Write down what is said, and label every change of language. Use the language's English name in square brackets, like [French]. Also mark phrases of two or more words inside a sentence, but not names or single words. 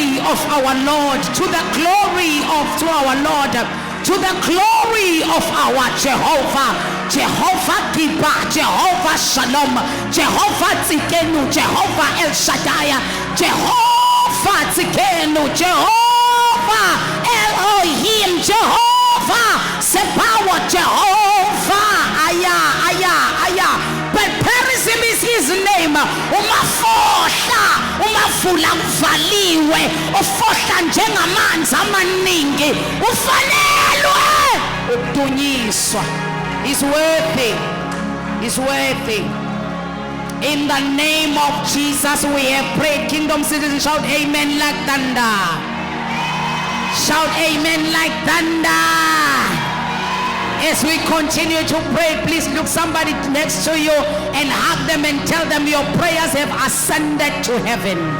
[English] of our Lord, to the glory of to our Lord, to the glory of our Jehovah, Jehovah Giba, Jehovah Shalom, Jehovah Tzikenu, Jehovah El Shaddai, Jehovah Tzikenu, Jehovah Elohim, Jehovah Sebawa, Jehovah Aya. But Perizim is his name. [Zulu] Umafohla, umavula uvaliwe, ufohla njengamanzi amaningi, ufanelwe ukudunyiswa. [English] He's worthy. He's worthy. In the name of Jesus we have prayed. Kingdom citizens, shout amen like thunder. Shout amen like thunder. As we continue to pray, please look somebody next to you and hug them and tell them your prayers have ascended to heaven.